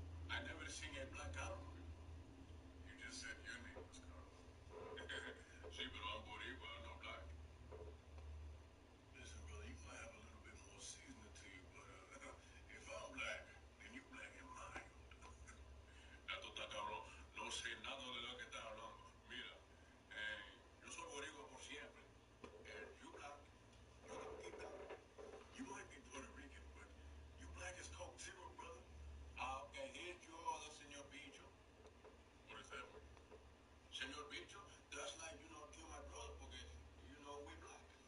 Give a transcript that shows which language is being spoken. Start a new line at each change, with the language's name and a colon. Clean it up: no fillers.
English: I never seen a black Carlo before. You just said your name was Carlo.
Spanish: Sí, pero
English: I'm Boricua, I'm not black. Listen, brother, you might have a little bit more seasoning to you, but if I'm black, then you black and mild.
Spanish: Esto está cabrón. No sé nada de lo que está hablando. Mira, yo soy boricua por siempre.
English: You black, you can keep that. You might be Puerto Rican, but you black as Coke Zero, brother. Okay, here's your order, Senor Bicho. What is that? Senor Bicho, that's like, kill my brother porque, we black.